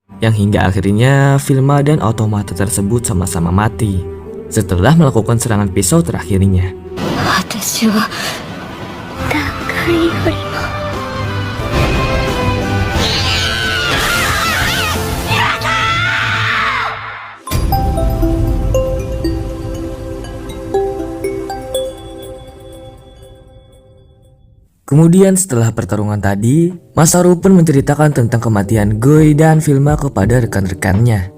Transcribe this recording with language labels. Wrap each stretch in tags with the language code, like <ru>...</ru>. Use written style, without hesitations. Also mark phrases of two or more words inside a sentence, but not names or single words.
<id>Yang hingga akhirnya Vilma dan otomata tersebut sama-sama mati setelah melakukan serangan pisau terakhirnya.</id> <ja>私は誰よりも</ja> <id>Kemudian setelah pertarungan tadi, Masaru pun menceritakan tentang kematian Goi dan Vilma kepada rekan-rekannya.</id>